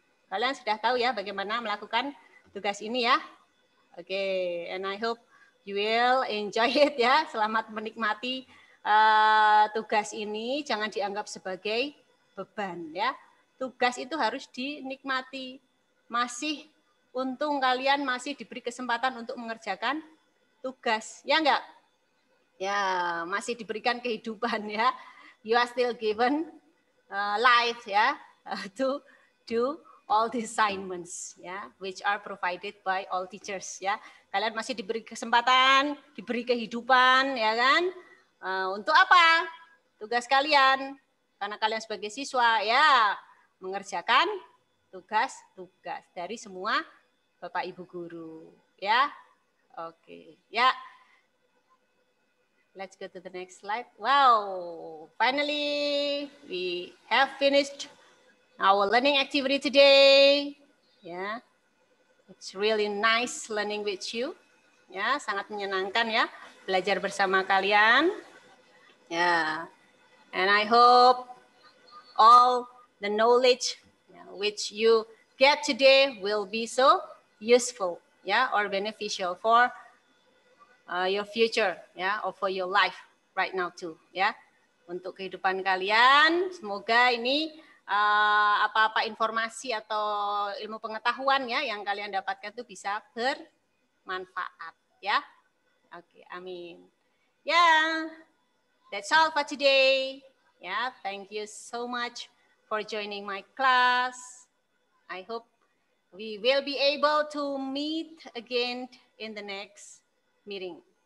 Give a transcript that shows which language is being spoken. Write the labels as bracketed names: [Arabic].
[Indonesian] Kalian sudah tahu ya bagaimana melakukan tugas ini ya. [English] Oke, and I hope you will enjoy it ya. [Indonesian] Selamat menikmati tugas ini. Jangan dianggap sebagai beban ya. Tugas itu harus dinikmati. Masih untung kalian masih diberi kesempatan untuk mengerjakan tugas. Ya enggak? Ya, masih diberikan kehidupan ya. [English] You are still given life ya to do all the assignments ya, which are provided by all teachers ya. [Indonesian] Kalian masih diberi kesempatan, diberi kehidupan ya kan. Untuk apa? Tugas kalian. Karena kalian sebagai siswa ya mengerjakan tugas-tugas dari semua Bapak Ibu guru ya. Oke, ya. [English] Let's go to the next slide. Wow, finally we have finished our learning activity today. Ya, it's really nice learning with you. [Indonesian] Ya, sangat menyenangkan ya belajar bersama kalian. [English] Ya, and I hope all the knowledge which you get today will be so useful, ya, or beneficial for your future, ya, or for your life right now too, ya. [Indonesian] Untuk kehidupan kalian, semoga ini apa-apa informasi atau ilmu pengetahuan ya yang kalian dapatkan itu bisa bermanfaat ya. [English] Oke, amin. Ya, that's all for today. Ya, thank you so much for joining my class. I hope we will be able to meet again in the next meeting.